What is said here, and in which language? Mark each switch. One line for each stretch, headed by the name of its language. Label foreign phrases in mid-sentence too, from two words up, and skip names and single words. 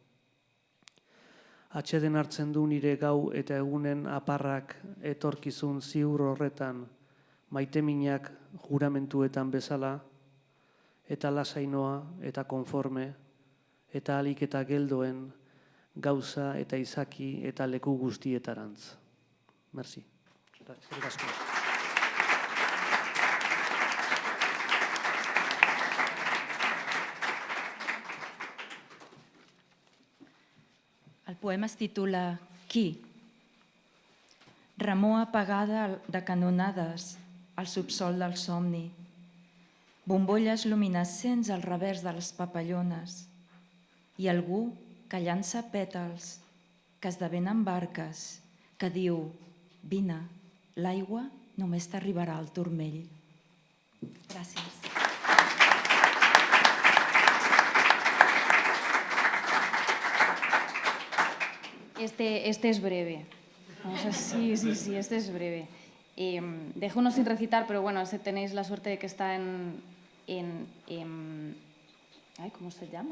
Basque: Atxeden hartzen du nire gau eta egunen aparrak etorkizun ziur horretan, maiteminak juramentuetan bezala, eta lasainoa eta konforme, eta alik eta geldoen, gauza eta izaki eta leku guztietarantz. Merci. Eskerrik asko.
Catalan: El poema es titula Qui? Remor apagada de canonades al subsol del somni. Bombolles luminescents al revers de les papallones. I algú que llança pètals, que esdevenen barques, que diu, vine, l'aigua només t'arribarà al turmell. Gràcies.
Spanish: Este es breve. Sí, este es breve. Dejo uno sin recitar, pero bueno, tenéis la suerte de que está ¿cómo se llama?